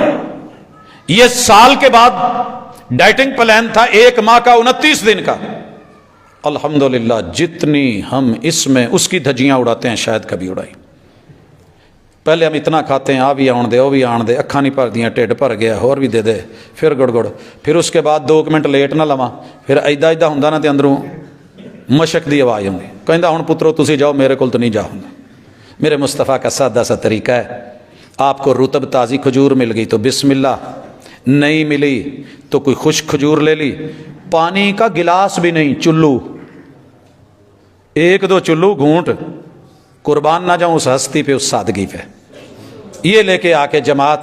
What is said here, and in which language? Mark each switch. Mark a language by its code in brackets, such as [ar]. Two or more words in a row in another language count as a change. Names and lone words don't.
[ur] یہ سال کے بعد ڈائٹنگ پلان تھا 1 ماہ کا، 29 دن کا۔ الحمدللہ جتنی ہم اس میں اس کی دھجیاں اڑاتے ہیں شاید کبھی اڑائی۔ پہلے ہم اتنا کھاتے ہیں، [pa] آ بھی آن دے، وہ بھی آن دے، اکھاں نہیں بھر دیاں، ٹھڈ بھر گیا، اور بھی دے دے، پھر گڑ گڑ، [ur] پھر اس کے بعد [pa] 2 منٹ لیٹ نہ لواں، پھر ایدا ایدا ہوندا نا تے اندروں مشک دی آواز ہوندی، کہندا ہن پترو تسی جاؤ، میرے کول تو نہیں جا ہوندا۔ [ur] میرے مصطفیٰ کا سادہ سا طریقہ ہے، آپ کو رطب تازی کھجور مل گئی تو [ar] بسم اللہ، [ur] نہیں ملی تو کوئی خشک کھجور لے لی، پانی کا گلاس بھی نہیں، چلو، 1-2 چلو گھونٹ، قربان نہ جاؤں اس ہستی پہ، اس سادگی پہ، یہ لے کے آ کے جماعت۔